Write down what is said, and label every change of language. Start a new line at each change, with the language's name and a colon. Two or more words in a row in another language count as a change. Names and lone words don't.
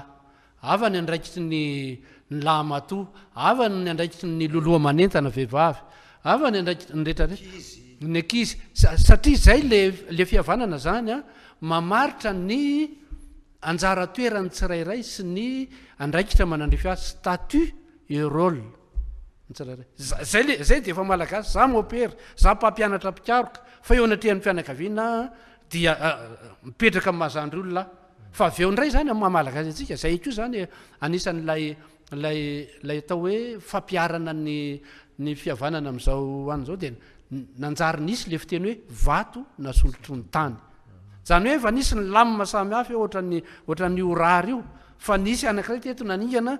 Malagasy: afa ny andraikitry ny lahy mato afa ny andraikitry ny loloha manentana vehivavy afa ny andraikitry ny rehetrarehetra ny ankizy satria zay le fihavanana zany mamaritra ny anjara toerany tsirairay sy ny andraikitra manandrefy azy
French: statut et rôle
Malagasy: ny tsirairay zay de efa malagasy za mopera za mpampianatra mpikaroka fa eo anatrehan'ny fianakaviana dia mipetraka amy mahazandry olona fa avy eo indray zany amy mahamalagasy atsika zay ko zany anisan'lay atao hoe fampiarana ny fihavanana am'izao an'izao de nanjary nisy le fiteny hoe vato nasolotro ny tany zany hoe efa nisy ny lamina samy hafa ohatran'ny orary io fa nisy anankiray teto naningana